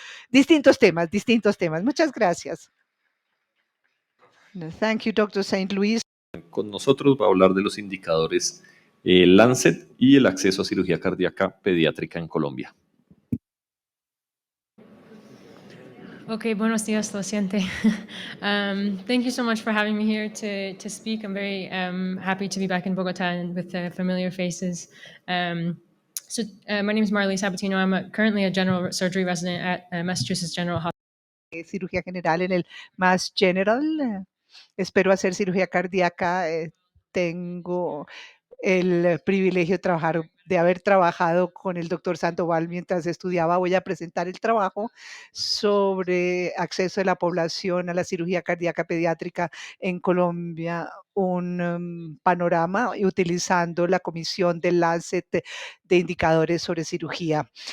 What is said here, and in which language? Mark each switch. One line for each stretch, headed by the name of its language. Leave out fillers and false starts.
Spanish: Distintos temas. Muchas gracias.
English: Thank you, Dr. St. Louis.
Spanish: Con nosotros va a hablar de los indicadores Lancet y el acceso a cirugía cardíaca pediátrica en Colombia. Okay, buenos días, lo siento.
English: Thank you so much for having me here to speak. I'm very happy to be back in Bogota and with familiar faces. My name is Marley Sabatino. I'm currently a general surgery resident at Massachusetts General Hospital.
Spanish: Cirugía general en el Mass General. Espero hacer cirugía cardíaca. Tengo el privilegio de haber trabajado con el doctor Sandoval mientras estudiaba. Voy a presentar el trabajo sobre acceso de la población a la cirugía cardíaca pediátrica en Colombia, un panorama utilizando la comisión del Lancet de indicadores sobre cirugía.